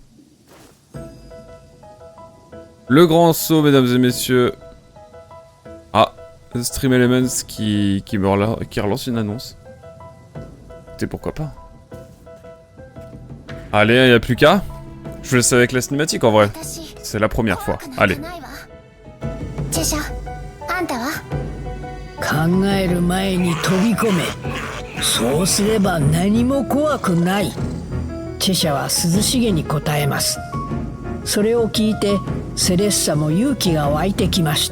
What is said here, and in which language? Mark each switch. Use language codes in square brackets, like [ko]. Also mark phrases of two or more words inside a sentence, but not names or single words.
[fr] Le grand saut, mesdames et messieurs. Ah, Stream Elements qui relance une annonce. Écoutez, pourquoi pas. Allez, il n'y a plus qu'à. Je vous laisse avec la cinématique en vrai. C'est la première fois. Allez. [ja] 考える前に飛び込め。そうすれば何も怖くない。チェシャは涼しげに答えます。それを聞いてセレッサも勇気が湧いてきました。